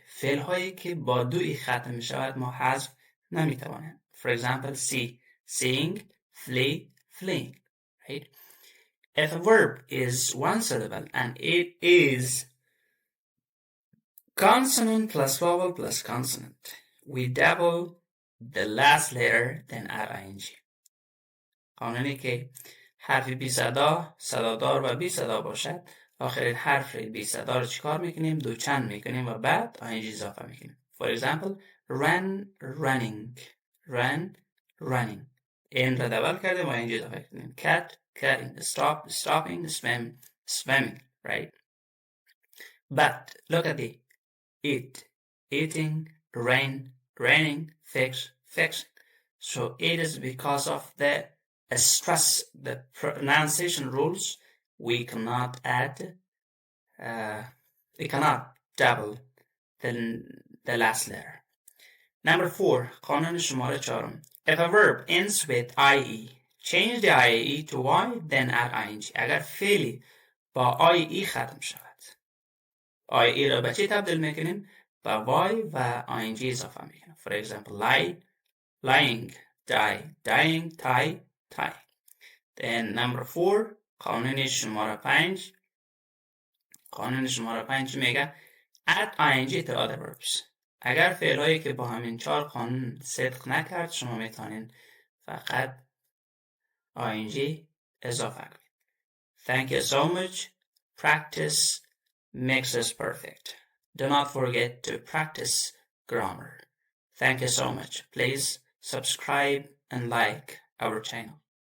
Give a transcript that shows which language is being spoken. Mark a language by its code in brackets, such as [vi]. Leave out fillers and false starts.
[fa] فعل هایی که با دو ای ختم می شود ما حذف نمی توانیم. [en] For example, see, seeing, flee, fleeing. Right? If a verb is one syllable and it is consonant plus vowel plus consonant, we double the last letter then add ing. [fa] قانونی که حرف بی صدا، صدادار و بی صدا باشد، آخرین حرف بی صدا رو چیکار میکنیم؟ دوچند میکنیم و بعد ing اضافه میکنیم. [en] For example, run, running, run, running. [fa] این را دبل کردیم و ing اضافه کنیم. [en] Cat, cutting, stop, stopping, swim, swimming, right? But look at the eat, eating, rain, raining, fix, fixing. So it is because of the stress, the pronunciation rules, we cannot add, we cannot double the last letter. Number 4, [fa] قانون شماره 4. [en] If a verb ends with ie, change the ie to y, then add ing. [fa] اگر فعلی با ie ختم شود، ie را به چی تبدیل میکنیم؟ با y و ing اضافه میکنیم. [en] For example, lie, lying, die, dying, tie, tie. Then number 4, [fa] قانون شماره 5. قانون شماره 5 میگه [en] add ing to other verbs. [fa] اگر فعلایی که با همین 4 قانون صدق نکرد شما میتونین فقط ing اضافه کنید. [en] Thank you so much. Practice makes us perfect. Do not forget to practice grammar. Thank you so much. Please subscribe and like our channel.